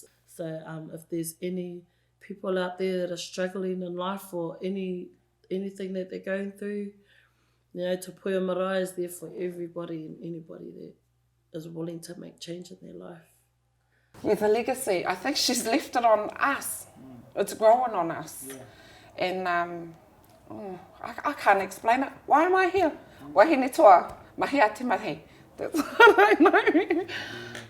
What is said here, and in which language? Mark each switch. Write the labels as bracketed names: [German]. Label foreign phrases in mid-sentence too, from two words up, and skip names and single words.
[English] So if there's any people out there that are struggling in life or anything that they're going through, you know, Te Puia Marae is there for everybody and anybody that is willing to make change in their life. Yeah, the legacy, I think she's left it on us. It's growing on us. Yeah. And I can't explain it. Why am I here? [Māori] Wahine toa, mahi a te mahi. [English] That's what I know.